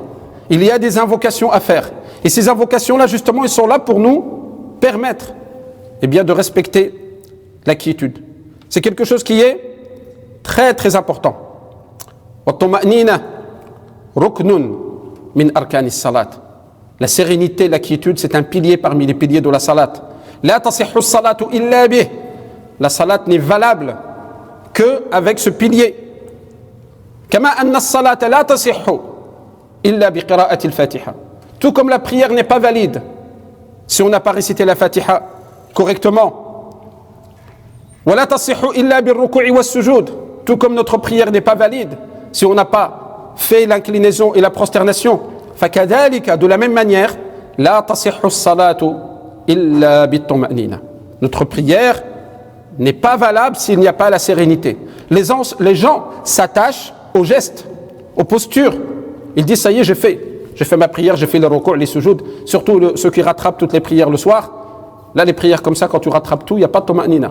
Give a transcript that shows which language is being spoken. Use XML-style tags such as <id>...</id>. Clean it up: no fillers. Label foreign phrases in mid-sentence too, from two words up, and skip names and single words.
<fr>Il y a des invocations à faire. Et ces invocations-là, justement, elles sont là pour nous permettre de respecter la quiétude. C'est quelque chose qui est très très important.</fr> <ar>والطمأنينة ركن من أركان الصلاة.</ar> <fr>La sérénité, la quiétude, c'est un pilier parmi les piliers de la salat.</fr> <ar>لا تصح الصلاة إلا به.</ar> <fr>La salat n'est valable que avec ce pilier.</fr> <ar>كما أن الصلاة لا تصح إلا بقراءة الفاتحة.</ar> <fr>Tout comme la prière n'est pas valide si on n'a pas récité la Fatiha correctement.</fr> <ar>ولا تصح إلا بالركوع والسجود.</ar> <fr>Tout comme notre prière n'est pas valide si on n'a pas fait l'inclinaison et la prosternation.</fr> <ar>فكذلك,</ar> <fr>de la même manière,</fr> <ar>لا تصح الصلاة إلا بالطمأنينة.</ar> <fr>Notre prière n'est pas valable s'il n'y a pas la sérénité. Les gens s'attachent aux gestes, aux postures. Ils disent, ça y est, j'ai fait ma prière, j'ai fait les ruku', les sujud. Surtout ceux qui rattrapent toutes les prières le soir. Là, les prières comme ça, quand tu rattrapes tout, il n'y a pas de tuma'nina.</fr>